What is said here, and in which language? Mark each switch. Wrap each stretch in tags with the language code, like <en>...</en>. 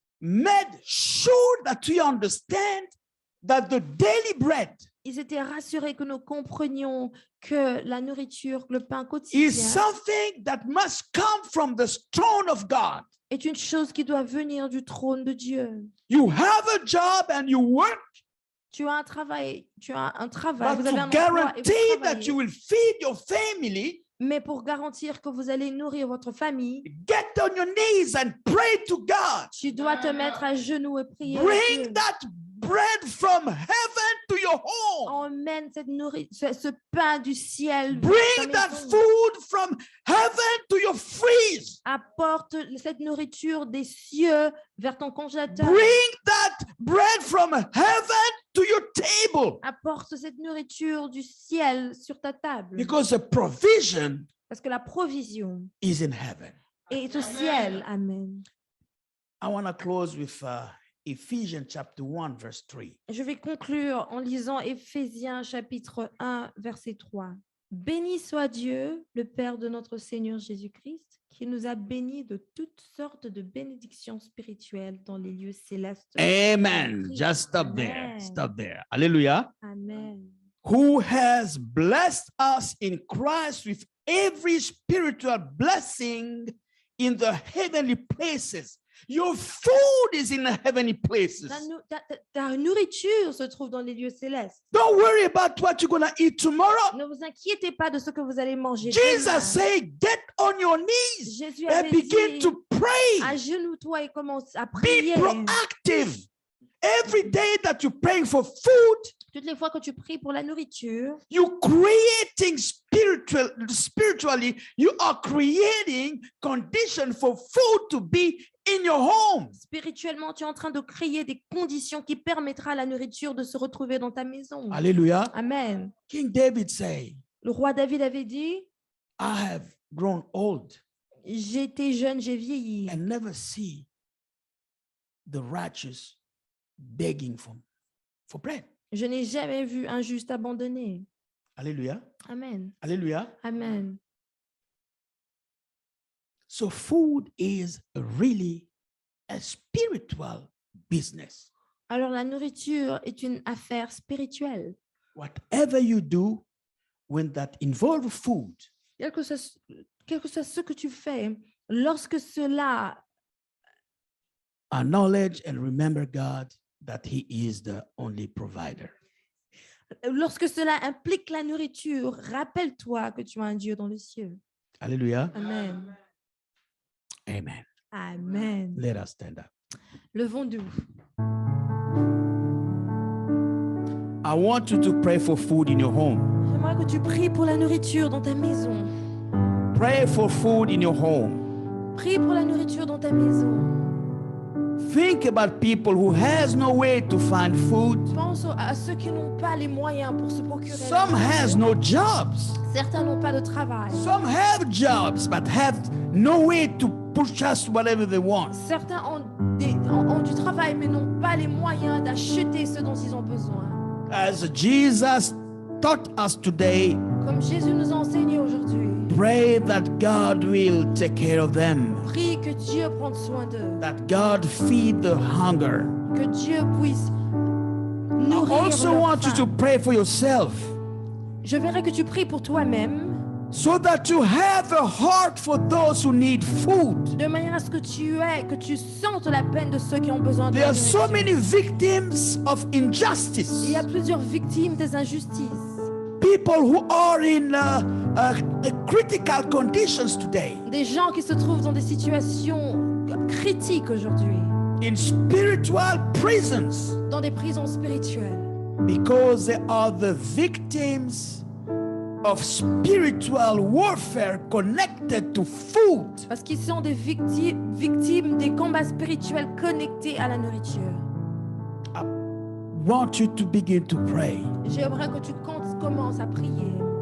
<en>made sure that we understand that the daily bread</en> <fr>ils étaient rassurés que nous comprenions que la nourriture, le pain</fr> <en>is</en> <fr>quotidien</fr> <en>something that must come from the throne of God.</en> <fr>est une chose qui doit venir du trône de Dieu.</fr> <en>You have a job and you work,</en> <fr>Tu as un travail,</fr> <en>but</en> <fr>vous avez un</fr> <en>to</en> <fr>emploi et vous</fr> <en>guarantee that</en> <fr>travaillez.</fr> <en>you will feed your family,</en> <fr>Mais pour garantir que vous allez nourrir votre famille,</fr> <en>get on your knees and pray to God.</en> <fr>tu dois te mettre à genoux et prier. à</fr> <en>Bring</en> <fr>Dieu.</fr> <en>that bread from heaven to your home.</en> <fr>Emmène ce pain du ciel vers ta</fr> <en>Bring that</en> <fr>maison.</fr> <en>food from heaven to your freeze.</en> <fr>Apporte cette nourriture des cieux vers ton congélateur.</fr> <en>Bring that bread from heaven to your table.</en> <fr>Apporte cette nourriture du ciel sur ta table.</fr> <en>Because the provision</en> <fr>Parce que la provision</fr> <en>is in heaven.</en> <fr>est au ciel. Amen.</fr> <en>I want to close with Ephesians chapter 1, verse 3.</en> <fr>Je vais conclure en lisant Éphésiens chapitre 1, verset 3. Béni soit Dieu, le Père de notre Seigneur Jésus-Christ, qui nous a bénis de toutes sortes de bénédictions spirituelles dans les lieux célestes.</fr> <en>Amen. Just stop there. Amen. Stop there. Hallelujah. Amen. Who has blessed us in Christ with every spiritual blessing in the heavenly places. Your food is in the heavenly places.</en> <fr>Ta nourriture se trouve dans les lieux célestes.</fr> <en>Don't worry about what you're going to eat tomorrow.</en> <fr>Ne vous inquiétez pas de ce que vous allez manger.</fr> <en>Jesus</en> <fr>demain.</fr> <en>said, get on your knees</en> <fr>Jésus</fr> <en>and</en> <fr>avait</fr> <en>begin</en> <fr>dit,</fr> <en>to pray.</en> <fr>agenouille-toi et commence à</fr> <en>Be</en> <fr>prier.</fr> <en>proactive. Every day that you're praying for food,</en> <fr>Toutes les fois que tu pries pour la nourriture,</fr> <en>you're creating spiritually, you are creating condition for food to be in your home.</en> <fr>spirituellement, tu es en train de créer des conditions qui permettra à la nourriture de se retrouver dans ta maison.</fr> <en>Hallelujah. Amen. King David say,</en> <fr>Le roi David avait dit,</fr> <en>I have grown old</en> <fr>j'ai été jeune, j'ai vieilli.</fr> <en>and never see the righteous begging for bread.</en> <fr>Je n'ai jamais vu un juste abandonné.</fr> <en>Hallelujah. Amen. Hallelujah. Amen. So food is really a spiritual business.</en> <fr>Alors la nourriture est une affaire spirituelle.</fr> <en>Whatever you do when that involves food,</en> <fr>Quel que soit ce que tu fais, lorsque cela,</fr> <en>acknowledge and remember God that He is the only provider.</en> <fr>lorsque cela implique la nourriture, rappelle-toi que tu as un Dieu dans les cieux.</fr> <en>Hallelujah. Amen. Amen. Amen. Let us stand up.</en> <fr>Levons-nous.</fr> <en>I want you to pray for food in your home.</en> <fr>J'aimerais que tu pries pour la nourriture dans ta maison.</fr> <en>Pray for food in your home.</en> <fr>Prie pour la nourriture dans ta maison.</fr> <en>Think about people who has no way to find food.</en> <fr>Pense à ceux qui n'ont pas les moyens pour se procurer. la</fr> <en>Some</en> <fr>nourriture.</fr> <en>has no jobs.</en> <fr>Certains n'ont pas de travail.</fr> <en>Some have jobs but have no way to purchase whatever they want.</en> <fr>Certains ont du travail mais n'ont pas les moyens d'acheter ce dont ils ont besoin.</fr> <en>As Jesus taught us today,</en> <fr>Comme Jésus nous a enseigné aujourd'hui,</fr> <en>pray that God will take care of them.</en> <fr>prie que Dieu prenne soin d'eux,</fr> <en>That God feed the hunger.</en> <fr>que Dieu puisse</fr> <en>I</en> <fr>nourrir</fr> <en>also</en> <fr>leur</fr> <en>want you to</en> <fr>faim.</fr> <en>pray for yourself</en> <fr>Je verrai que tu pries pour toi-même,</fr> <en>so that you have a heart for those who need food.</en> <fr>de manière à ce que tu sentes la peine de ceux qui ont besoin de</fr> <en>There</en> <fr>la</fr> <en>are so</en> <fr>nourriture.</fr> <en>many victims of injustice.</en> <fr>Il y a plusieurs victimes des injustices.</fr> <en>People who are in critical conditions today,</en> <fr>Des gens qui se trouvent dans des situations critiques aujourd'hui,</fr> <en>in spiritual prisons,</en> <fr>dans des prisons spirituelles,</fr> <en>because they are the victims of spiritual warfare connected to food.</en> <fr>parce qu'ils sont des victimes des combats spirituels connectés à la nourriture.</fr> <en>I want you to begin to pray</en> <fr>J'aimerais que tu commences à prier</fr>